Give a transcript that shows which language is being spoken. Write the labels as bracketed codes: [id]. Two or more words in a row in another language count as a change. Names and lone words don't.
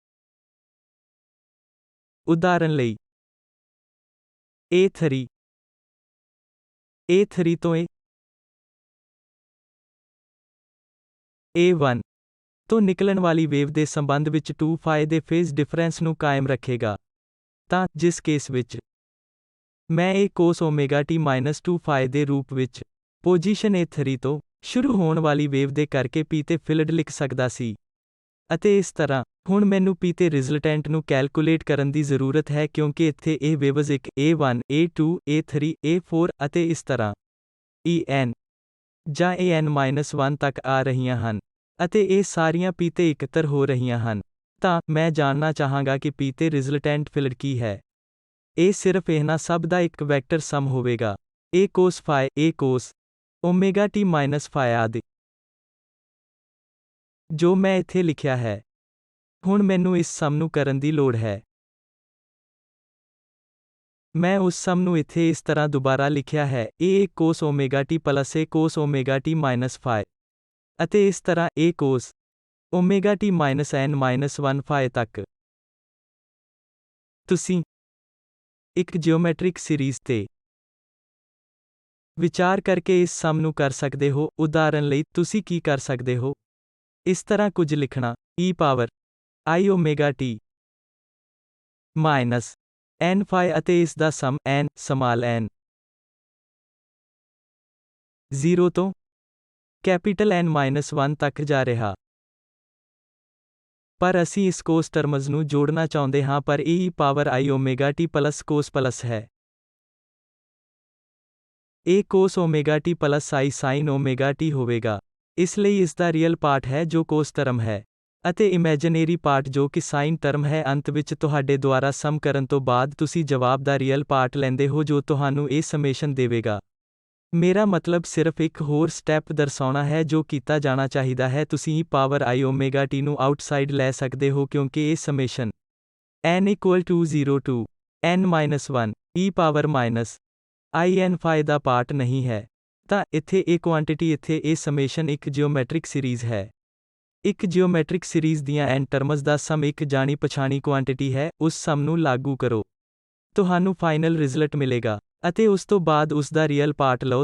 [pa] ਉਦਾਹਰਨ ਲਈ A3 ਤੋਂ A1 ਤੋਂ ਨਿਕਲਣ ਵਾਲੀ ਵੇਵ ਦੇ ਸੰਬੰਧ ਵਿੱਚ 2 phi ਦੇ [en] phase difference [pa] ਨੂੰ ਕਾਇਮ ਰੱਖੇਗਾ। ਤਾਂ ਜਿਸ ਕੇਸ ਵਿੱਚ ਮੈਂ [en] A cos omega t minus 2 phi [pa] ਦੇ ਰੂਪ ਵਿੱਚ ਪੋਜੀਸ਼ਨ A3 ਤੋਂ ਸ਼ੁਰੂ ਹੋਣ ਵਾਲੀ ਵੇਵ ਦੇ ਕਰਕੇ P ਤੇ ਫੀਲਡ ਲਿਖ ਸਕਦਾ ਸੀ। ਅਤੇ ਇਸ ਤਰ੍ਹਾਂ ਹੁਣ ਮੈਨੂੰ P ਤੇ ਰਿਜ਼ਲਟੈਂਟ ਨੂੰ ਕੈਲਕੁਲੇਟ ਕਰਨ ਦੀ ਜ਼ਰੂਰਤ ਹੈ, ਕਿਉਂਕਿ ਇੱਥੇ ਇਹ ਵੇਵਜ਼ ਇੱਕ A1 A2 A3 A4 ਅਤੇ ਇਸ ਤਰ੍ਹਾਂ En ਜਾਂ an-1 ਤੱਕ ਆ ਰਹੀਆਂ ਹਨ, ਅਤੇ ਇਹ ਸਾਰੀਆਂ P ਤੇ ਇਕੱਤਰ ਹੋ ਰਹੀਆਂ ਹਨ। ਤਾਂ ਮੈਂ ਜਾਣਨਾ ਚਾਹਾਂਗਾ ਕਿ P ਤੇ [en] resultant field [pa] ਕੀ ਹੈ। ਇਹ ਸਿਰਫ ਇਹਨਾਂ ਸਭ ਦਾ ਇੱਕ [en] vector sum [pa] ਹੋਵੇਗਾ। [en] A cos phi A cos omega t ਮਾਈਨਸ phi [pa] ਆਦਿ, ਜੋ ਮੈਂ ਇੱਥੇ ਲਿਖਿਆ ਹੈ। ਹੁਣ ਮੈਨੂੰ ਇਸ ਸਮ ਨੂੰ ਕਰਨ ਦੀ ਲੋੜ ਹੈ। ਮੈਂ ਉਸ ਸਮ ਨੂੰ ਇੱਥੇ ਇਸ ਤਰ੍ਹਾਂ ਦੁਬਾਰਾ ਲਿਖਿਆ ਹੈ, [en] a cos omega t plus a cos omega t minus phi, [pa] ਅਤੇ ਇਸ ਤਰ੍ਹਾਂ [en] a cos omega t minus n minus 1 phi ਤੱਕ। [pa] ਤੁਸੀਂ ਇੱਕ [en] geometric series [pa] ਤੇ ਵਿਚਾਰ ਕਰਕੇ ਇਸ ਸਮ ਨੂੰ ਕਰ ਸਕਦੇ ਹੋ। ਉਦਾਹਰਨ ਲਈ, ਤੁਸੀਂ ਕੀ ਕਰ ਸਕਦੇ ਹੋ? ਇਸ ਤਰ੍ਹਾਂ ਕੁਝ ਲਿਖਣਾ, [en] e power i omega t minus n phi [pa] ਅਤੇ ਇਸ ਦਾ ਸਮ n ਸਮਾਲ n 0 ਤੋਂ [en] capital N minus 1 [pa] ਤੱਕ ਜਾ ਰਿਹਾ। ਪਰ ਅਸੀਂ ਇਸ [en] cos terms [pa] ਨੂੰ ਜੋੜਨਾ ਚਾਹੁੰਦੇ ਹਾਂ, ਪਰ ਇਹ [en] e power i omega t plus cos plus [pa] ਹੈ। [en] ਇਹ cos omega t plus i sin omega t ਹੋਵੇਗਾ। [pa] ਇਸ ਲਈ ਇਸ ਦਾ [en] real part [pa] ਹੈ ਜੋ [en] cos term [pa] ਹੈ, ਅਤੇ [en] imaginary part [pa] ਜੋ ਕਿ [en] sin term [pa] ਹੈ। ਅੰਤ ਵਿੱਚ ਤੁਹਾਡੇ ਦੁਆਰਾ ਸਮ ਕਰਨ ਤੋਂ ਬਾਅਦ ਤੁਸੀਂ ਜਵਾਬ ਦਾ [en] real part [pa] ਲੈਂਦੇ ਹੋ ਜੋ ਤੁਹਾਨੂੰ ਇਹ ਸਮੇਸ਼ਨ ਦੇਵੇਗਾ। ਮੇਰਾ ਮਤਲਬ ਸਿਰਫ ਇੱਕ ਹੋਰ ਸਟੈਪ ਦਰਸਾਉਣਾ ਹੈ ਜੋ ਕੀਤਾ ਜਾਣਾ ਚਾਹੀਦਾ ਹੈ। ਤੁਸੀਂ [en] e power i omega t [pa] ਨੂੰ ਆਊਟਸਾਈਡ ਲੈ ਸਕਦੇ ਹੋ ਕਿਉਂਕਿ ਇਹ [en] summation n equal to 0 to n minus 1 e power minus i n phi [pa] ਦਾ ਪਾਰਟ ਨਹੀਂ ਹੈ। ਤਾਂ ਇੱਥੇ ਇਹ ਕੁਆਂਟੀਟੀ ਇੱਥੇ ਇਹ ਸਮੇਸ਼ਨ ਇੱਕ [en] geometric series [pa] ਹੈ। ਇੱਕ [en] geometric series [pa] ਦੀਆਂ [en] n terms [pa] ਦਾ ਸਮ ਇੱਕ ਜਾਣੀ ਪਛਾਣੀ ਕੁਆਂਟੀਟੀ ਹੈ। ਉਸ ਸਮ ਨੂੰ ਲਾਗੂ ਕਰੋ, ਤੁਹਾਨੂੰ [en] final result [pa] ਮਿਲੇਗਾ, ਅਤੇ ਉਸ ਤੋਂ ਬਾਅਦ ਉਸ ਦਾ [en] real part [pa] ਲਓ।